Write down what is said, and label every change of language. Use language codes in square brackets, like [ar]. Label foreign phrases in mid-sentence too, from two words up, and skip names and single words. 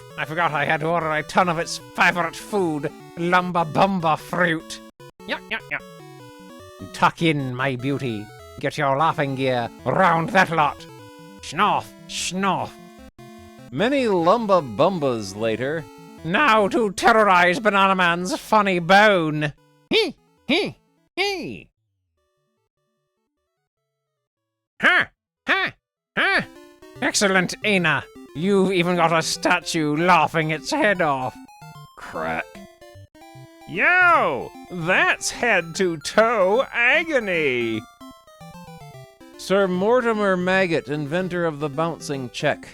[en] I forgot I had to order a ton of its favorite food, lumba bumba fruit. Yuck, yuck, yuck. Tuck in, my beauty. Get your laughing gear round that lot. Schnorf, schnorf. Many lumba bumbas later. Now to terrorize Banana Man's funny bone. Hee, hee, hee. Ha, ha, ha. Excellent, Ina. You've even got a statue laughing its head off. Crack. Yo! That's head-to-toe agony! Sir Mortimer Maggot, inventor of the bouncing check.